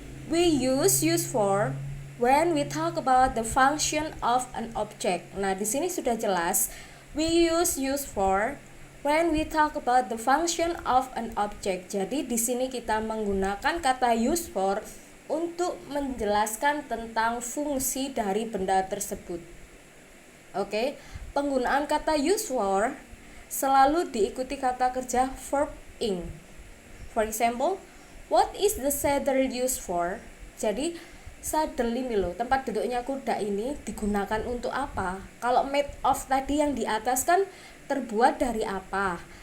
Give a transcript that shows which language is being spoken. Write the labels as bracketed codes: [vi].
[en] We use used for when we talk about the function of an object. [id] Nah, di sini sudah jelas. [en] We use used for when we talk about the function of an object. [id] Jadi di sini kita menggunakan kata use for untuk menjelaskan tentang fungsi dari benda tersebut. Penggunaan kata use for selalu diikuti kata kerja verb ing. [en] For example, what is the saddle used for? [id] Jadi saddle ini loh, tempat duduknya kuda ini digunakan untuk apa? Kalau made of tadi yang di atas kan terbuat dari apa?